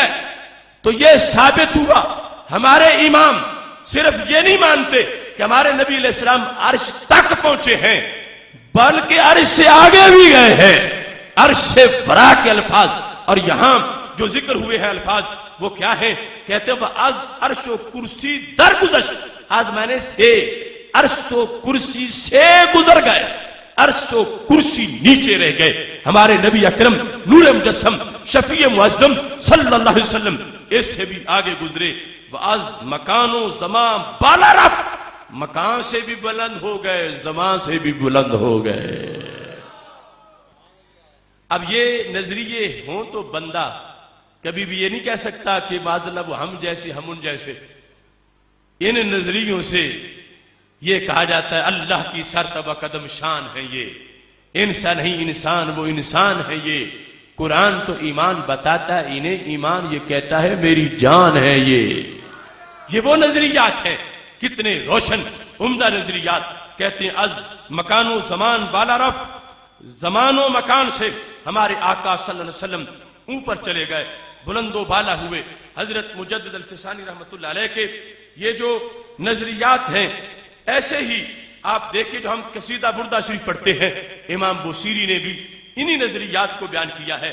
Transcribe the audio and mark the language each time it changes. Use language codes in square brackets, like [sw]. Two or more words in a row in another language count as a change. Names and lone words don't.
[ur] تو یہ ثابت ہوا ہمارے امام صرف یہ نہیں مانتے کہ ہمارے نبی علیہ السلام عرش تک پہنچے ہیں، بلکہ عرش سے آگے بھی گئے ہیں. عرش سے برا کے الفاظ، اور یہاں جو ذکر ہوئے ہیں الفاظ وہ کیا ہیں؟ کہتے ہیں [fa] از عرش و کرسی درگذشت. [ur] آج میں نے سے عرش و کرسی سے گزر گئے، عرش و کرسی نیچے رہ گئے. ہمارے نبی اکرم نور مجسم شفیع معظم صلی اللہ علیہ وسلم اس سے بھی آگے گزرے. [fa] از مکان و زمان بالا رفت، [ur] مکان سے بھی بلند ہو گئے، زمان سے بھی بلند ہو گئے. اب یہ نظریے ہوں تو بندہ کبھی بھی یہ نہیں کہہ سکتا کہ معاذ اللہ وہ ہم جیسے ہم ان جیسے. ان نظریوں سے یہ کہا جاتا ہے اللہ کی سرتبہ قدم شان ہے، یہ انسان نہیں انسان، وہ انسان ہے. یہ قرآن تو ایمان بتاتا ہے، انہیں ایمان یہ کہتا ہے میری جان ہے. یہ وہ نظریات ہیں کتنے روشن عمدہ نظریات. کہتے ہیں [fa] از مکان و زمان بالا رفت، [ur] زمان و مکان سے ہمارے آقا صلی اللہ علیہ وسلم اوپر چلے گئے، بلند و بالا ہوئے. حضرت مجدد الفسانی رحمۃ اللہ علیہ کے یہ جو نظریات ہیں، ایسے ہی آپ دیکھیں جو ہم قصیدہ بردہ شریف پڑھتے ہیں، امام بوصیری نے بھی انہی نظریات کو بیان کیا ہے.